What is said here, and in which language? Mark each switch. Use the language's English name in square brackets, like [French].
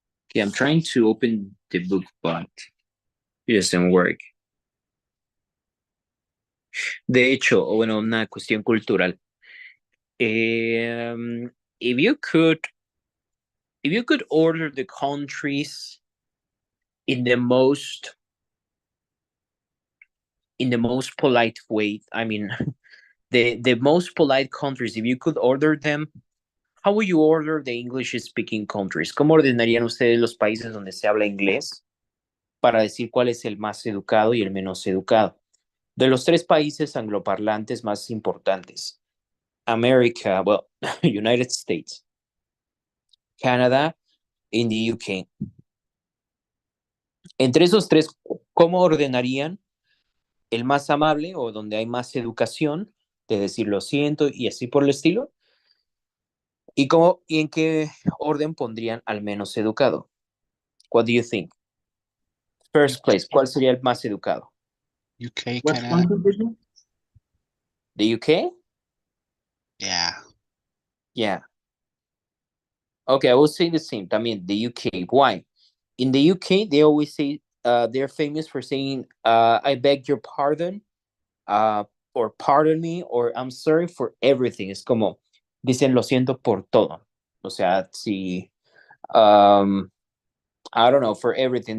[English] Okay, I'm trying to open the book, but it doesn't work. [Spanish] De hecho, bueno, una cuestión cultural. [English] If you could order the countries in the most polite way, I mean, the most polite countries, if you could order them, how would you order the English-speaking countries? [Spanish] ¿Cómo ordenarían ustedes los países donde se habla inglés para decir cuál es el más educado y el menos educado? De los 3 países angloparlantes más importantes, America, well, United States, Canada, and the UK. Entre esos 3, ¿cómo ordenarían el más amable o donde hay más educación, de decir lo siento y así por el estilo? ¿Y en qué orden pondrían al menos educado? [English] What do you think? First place, [Spanish] ¿cuál sería el más educado? [English] UK, What Canada. country, person? The UK? Yeah. Yeah. Okay, I will say the same. También, the UK. Why? In the UK, they always say, they're famous for saying, I beg your pardon, or pardon me, or I'm sorry for everything. [Spanish] Es como, dicen lo siento por todo. O sea, si, [English] I don't know, for everything.